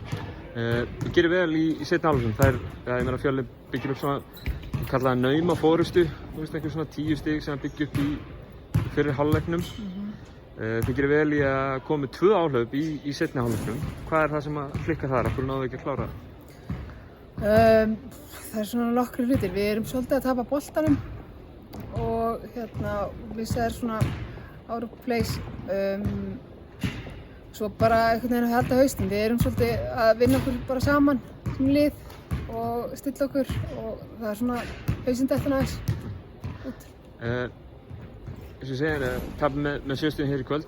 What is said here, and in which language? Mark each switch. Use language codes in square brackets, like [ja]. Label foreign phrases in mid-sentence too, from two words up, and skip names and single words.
[is] Þið gerir vel í seinni hálfleiknum. Ég meina Fjölnir byggir upp svona, kallaða nauma fórustu, þú veist, einhver svona 10 stig sem byggja upp í fyrri hálfleiknum. Þið gerir vel í að koma með 2 áhlaup í seinni hálfleiknum. Hvað er það sem að klikka þar? Af hverju náðu ekki að klára það? Það er svona nokkrir hlutir. Við erum svolítið að tapa boltanum og það er svona [en] out of place. [is] Svo bara einhvern veginn að halda hausinn. Við erum svolítið að vinna okkur bara saman sem lið og stilla okkur og það er svona hausinn dettur aðeins út. Eins og ég segi, tapið með 7 stigum hér í kvöld.